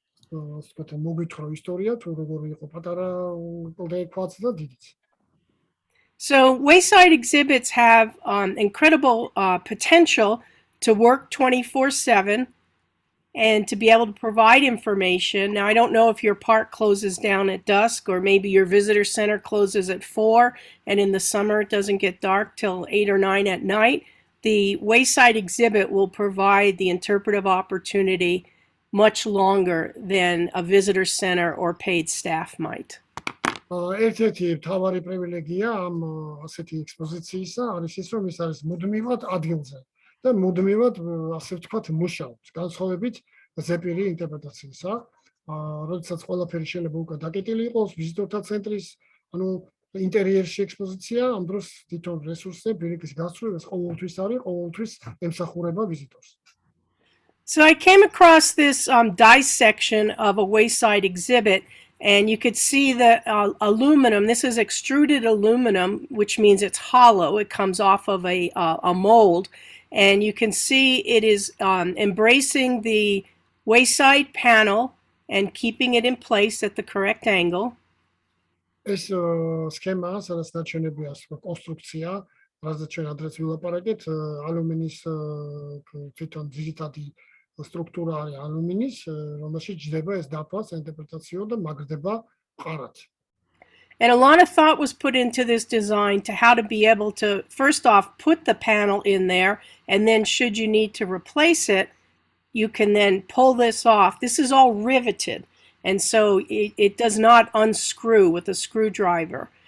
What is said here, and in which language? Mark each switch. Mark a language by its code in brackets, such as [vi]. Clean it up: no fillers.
[ka] ასე ვთქვათ, მოგვითხრა ისტორია თუ როგორ იყო პატარა კლდექვაც და დიდიც. [en] So wayside exhibits have incredible potential to work 24/7 and to be able to provide information. Now, I don't know if your park closes down at dusk or maybe your visitor center closes at 4 and in the summer it doesn't get dark till 8 or 9 at night. The wayside exhibit will provide the interpretive opportunity much longer than a visitor center or paid staff might. [ka] ერთ-ერთი მთავარი პრივილეგია ამ ასეთი ექსპოზიციისა არის ის, რომ ის არის მუდმივად ადგილზე და მუდმივად, ასე ვთქვათ, მუშაობს, განსხვავებით ზეპირი ინტერპრეტაციისა, როდესაც ყველაფერი შეიძლება უკვე დაკეტილი იყოს, ვიზიტორთა ცენტრის, ანუ ინტერიერში ექსპოზიცია, ამ დროს თვითონ რესურსზე პირიქის გასწრებას ყოველთვის არის, ყოველთვის ემსახურება ვიზიტორს. [en] So I came across this dissection of a wayside exhibit, and you could see the aluminum. This is extruded aluminum, which means it's hollow. It comes off of a mold, and you can see it is embracing the wayside panel and keeping it in place at the correct angle. [ka] ეს სქემა, სადაც ნაჩვენებია კონსტრუქცია, რაზეც ჩვენ ადრეც ვილაპარაკეთ, ალუმინის თვითონ ძირითადი სტრუქტურა არის ალუმინის, რომელშიც ჯდება ეს დაფა, საინტერპრეტაციო და მაგრდება მყარად. [en] And a lot of thought was put into this design to how to be able to, first off, put the panel in there, and then should you need to replace it, you can then pull this off. This is all riveted, and so it does not unscrew with a screwdriver.